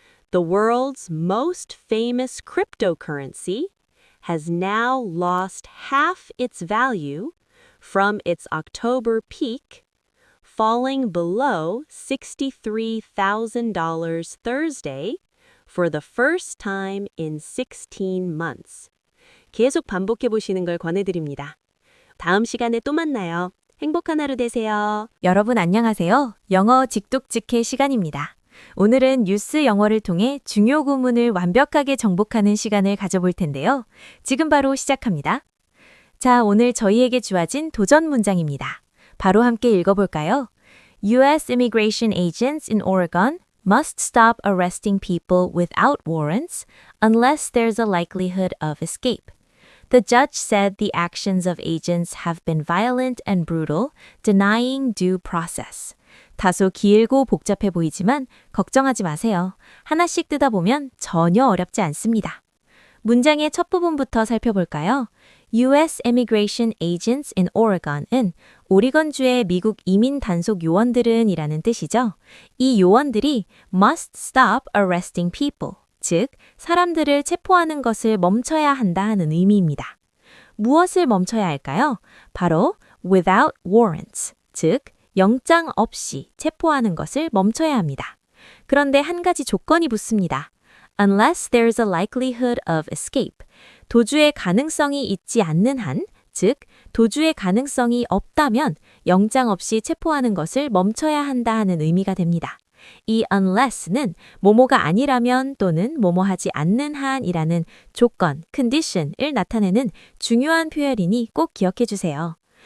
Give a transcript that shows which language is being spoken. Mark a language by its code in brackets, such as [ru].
[en] The world's most famous cryptocurrency has now lost half its value from its October peak, falling below $63,000 Thursday for the first time in 16 months. [ko] 계속 반복해 보시는 걸 권해드립니다. 다음 시간에 또 만나요. 행복한 하루 되세요. 여러분 안녕하세요. 영어 직독직해 시간입니다. 오늘은 뉴스 영어를 통해 중요 구문을 완벽하게 정복하는 시간을 가져볼 텐데요. 지금 바로 시작합니다. 자, 오늘 저희에게 주어진 도전 문장입니다. 바로 함께 읽어볼까요? U.S. [en] immigration agents in Oregon must stop arresting people without warrants unless there's a likelihood of escape. The judge said the actions of agents have been violent and brutal, denying due process. [ko] 다소 길고 복잡해 보이지만 걱정하지 마세요. 하나씩 뜯어 보면 전혀 어렵지 않습니다. 문장의 첫 부분부터 살펴볼까요? U.S. [en] immigration agents in Oregon [ko] 은 오리건주의 미국 이민 단속 요원들은 이라는 뜻이죠. 이 요원들이 [en] must stop arresting people, [ko] 즉 사람들을 체포하는 것을 멈춰야 한다 하는 의미입니다. 무엇을 멈춰야 할까요? 바로 [en] without warrants, [ko] 즉 영장 없이 체포하는 것을 멈춰야 합니다. 그런데 한 가지 조건이 붙습니다. [en] Unless there's a likelihood of escape. [ko] 도주의 가능성이 있지 않는 한, 즉 도주의 가능성이 없다면 영장 없이 체포하는 것을 멈춰야 한다 하는 의미가 됩니다. 이 unless는 뭐뭐가 아니라면 또는 뭐뭐하지 않는 한이라는 조건, condition을 나타내는 중요한 표현이니 꼭 기억해 주세요.